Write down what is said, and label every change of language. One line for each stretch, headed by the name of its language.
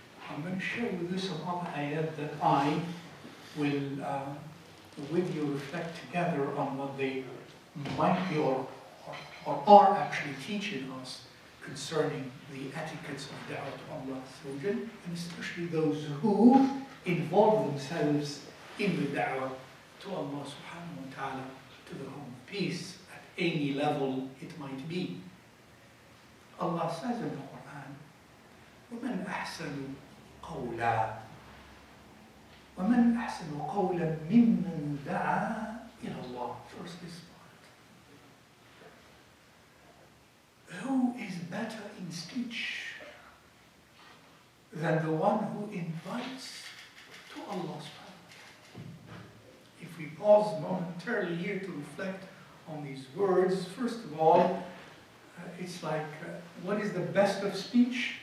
English: I'm going to share with you some other ayat that I will, with you, reflect together on what they might be or are actually teaching us concerning the etiquettes of da'wah to Allah, and especially those who involve themselves in the da'wah to Allah subhanahu wa ta'ala, to the home of peace, at any level it might be.
Arabic: Allah says in the Qur'an, وَمَنْ أَحْسَنُ قَوْلًا وَمَنْ أَحْسَنُ قَوْلًا مِمَّنْ دَعَا إِلَى اللَّهِ.
English: First this part. Who is better in speech than the one who invites to Allah subhanahu wa ta'ala? If we pause momentarily here to reflect on these words, first of all, it's like, what is the best of speech?